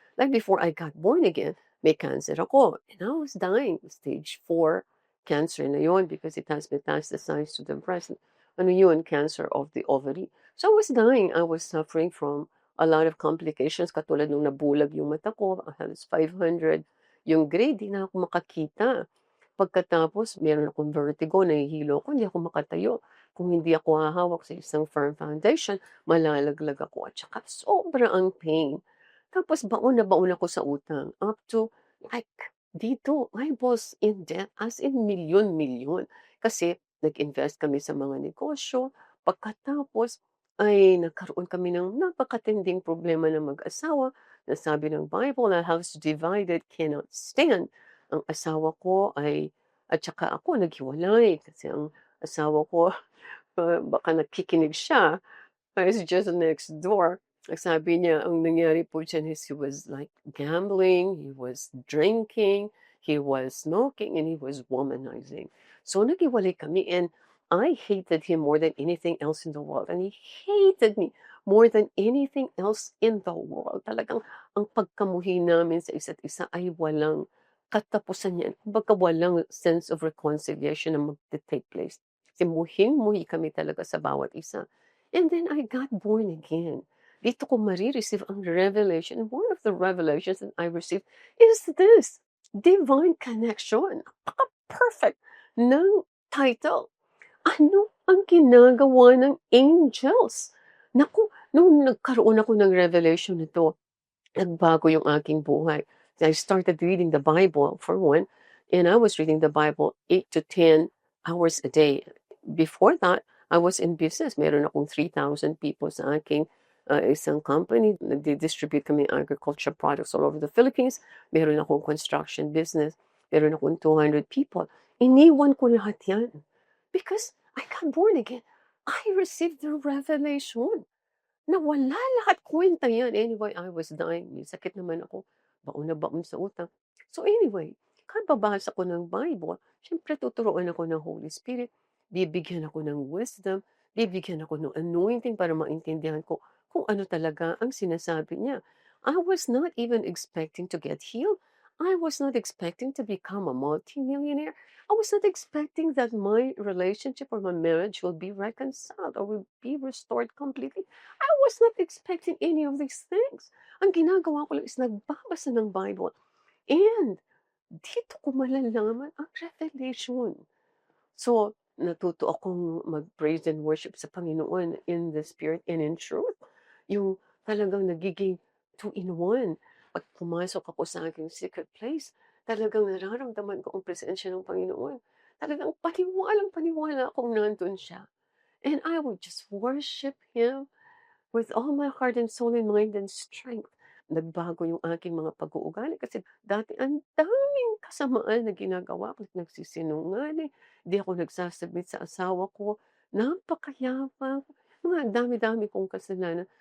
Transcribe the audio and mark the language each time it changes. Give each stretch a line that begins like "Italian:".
English: Like before I got born again,
Filipino: may cancer ako.
English: And I was dying. Stage 4 cancer
Filipino: na yun
English: because it has metastasized to the breast.
Filipino: Ano yun?
English: Cancer of the ovary. So I was dying. I was suffering from a lot of complications
Filipino: katulad nung nabulag yung mata ko.
English: I had 500
Filipino: yung grade, di na ako makakita. Pagkatapos meron akong vertigo, nahihilo ako, hindi ako makatayo. Kung hindi ako hahawak sa isang
English: firm foundation,
Filipino: malalaglag ako at saka sobra ang pain. Tapos baon na baon ako sa utang,
English: up to like
Filipino: dito,
English: I was in debt as in
Filipino: milyon-milyon. Kasi nag-invest kami sa mga negosyo, pagkatapos ay nagkaroon kami ng napakatinding problema ng mag-asawa. Na sabi ng Bible,
English: "A house divided cannot stand."
Filipino: Ang asawa ko ay at saka ako naghiwalay kasi ang asawa ko, baka nakikinig siya,
English: is just next door.
Filipino: Ang sabi niya, ang nangyari po diyan
English: is he was like gambling, he was drinking, he was smoking, and he was womanizing. So
Filipino: naghiwalay kami
English: and I hated him more than anything else in the world. And he hated me more than anything else in the world.
Filipino: Talagang ang pagkamuhi namin sa isa't isa ay walang katapusan niyan. Kumbaga walang
English: sense of reconciliation
Filipino: na magte-take place. Kasi muhing-muhi kami talaga sa bawat isa.
English: And then I got born again.
Filipino: Dito ko mare-receive ang revelation.
English: And one of the revelations that I received is this, divine connection.
Filipino: Napaka-perfect ng title. Ano ang ginagawa ng angels? Naku, nung nagkaroon ako ng revelation nito, nagbago yung aking buhay.
English: I started reading the Bible for one, and I was reading the Bible 8 to 10 hours a day. Before that, I was in business.
Filipino: Meron akong
English: 3,000 people
Filipino: sa aking isang
English: company.
Filipino: Nagdi-distribute kami ng agriculture products all over the Philippines. Meron akong construction business. Meron akong 200 people. Iniwan ko lahat yan.
English: Because I got born again. I received the revelation.
Filipino: Nawala lahat, kuwenta yan.
English: Anyway, I was dying,
Filipino: may sakit naman ako, baon na baon sa utang. So anyway, kababasa ko ng Bible, siyempre tuturuan ako ng Holy Spirit. bibigyan ako ng wisdom, bibigyan ako ng anointing para maintindihan ko kung ano talaga ang sinasabi niya.
English: I was not even expecting to get healed. I was not expecting to become a multimillionaire. I was not expecting that my relationship or my marriage will be reconciled or will be restored completely. I was not expecting any of these things.
Filipino: Ang ginagawa ko lang is nagbabasa ng Bible. And dito ko malalaman ang revelation. So, natuto akong mag-praise and worship sa Panginoon
English: in the spirit and in truth.
Filipino: Yung talagang nagiging two-in-one. Pag pumasok ako sa aking secret place, talagang nararamdaman ko ang presensya ng Panginoon. Talagang paniwalang-paniwala akong nandun siya.
English: And I would just worship Him with all my heart and soul and mind and strength.
Filipino: Nagbago yung aking mga pag-uugali kasi dati ang daming kasamaan na ginagawa ko, nagsisinungaling, di ako nagsasubmit sa asawa ko, napakayabang, mga dami-dami kong kasalanan.